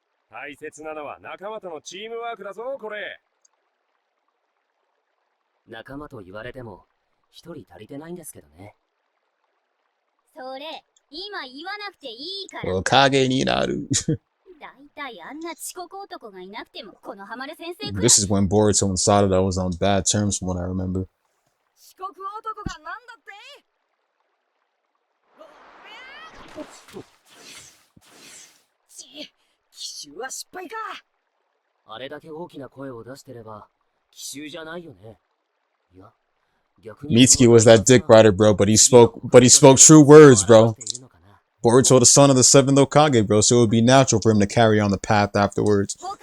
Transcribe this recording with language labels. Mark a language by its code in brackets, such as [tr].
[ja] 大切なのは仲間とのチームワークだぞ、これ。仲間と言われても一人足りてないんですけどね。それ、今言わなくていいから。 Hokageになる。だいたいあんな遅刻男がいなくても、このハマる先生くらい。 [en] This is when Boruto and Sarada was on bad terms from what I remember. [ja] 遅刻男がなんだって？奇襲は失敗か。あれだけ大きな声を出してれば奇襲じゃないよね。いや、逆に [en] Mitsuki was that dick rider, bro, but he spoke true words, bro. Boruto, the son of the seventh Hokage, bro, so it would be natural for him to carry on the path afterwards.